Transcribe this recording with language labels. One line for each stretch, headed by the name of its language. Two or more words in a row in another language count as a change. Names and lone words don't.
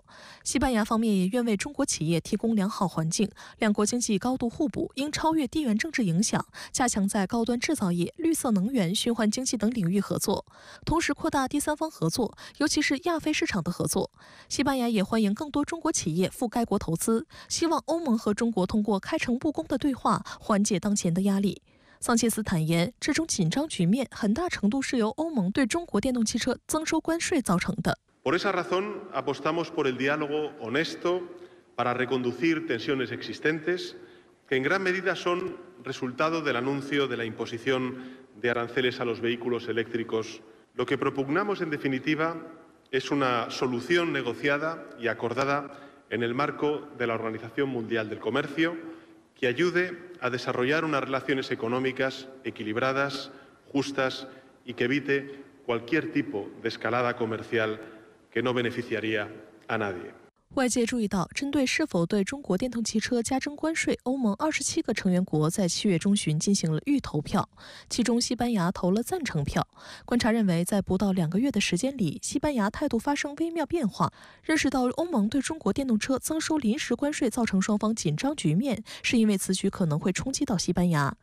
Chinese: 西班牙方面也愿为中国企业提供良好环境，两国经济高度互补，应超越地缘政治影响，加强在高端制造业、绿色能源、循环经济等领域合作，同时扩大第三方合作，尤其是亚非市场的合作。西班牙也欢迎更多中国企业赴该国投资，希望欧盟和中国通过开诚布公的对话缓解当前的压力。桑切斯坦言，这种紧张局面很大程度是由欧盟对中国电动汽车增收关税造成的。
Spanish: Por esa razón, apostamos por el diálogo honesto para reconducir tensiones existentes, que en gran medida son resultado del anuncio de la imposición de aranceles a los vehículos eléctricos. Lo que propugnamos, en definitiva, es una solución negociada y acordada en el marco de la Organización Mundial del Comercio que ayude a desarrollar unas relaciones económicas equilibradas, justas y que evite cualquier tipo de escalada comercial que no beneficiaría a nadie.
Chinese: 外界注意到，针对是否对中国电动汽车加征关税，欧盟27个成员国在7月中旬进行了预投票，其中西班牙投了赞成票。观察认为，在不到2个月的时间里，西班牙态度发生微妙变化，认识到欧盟对中国电动车增收临时关税造成双方紧张局面，是因为此举可能会冲击到西班牙。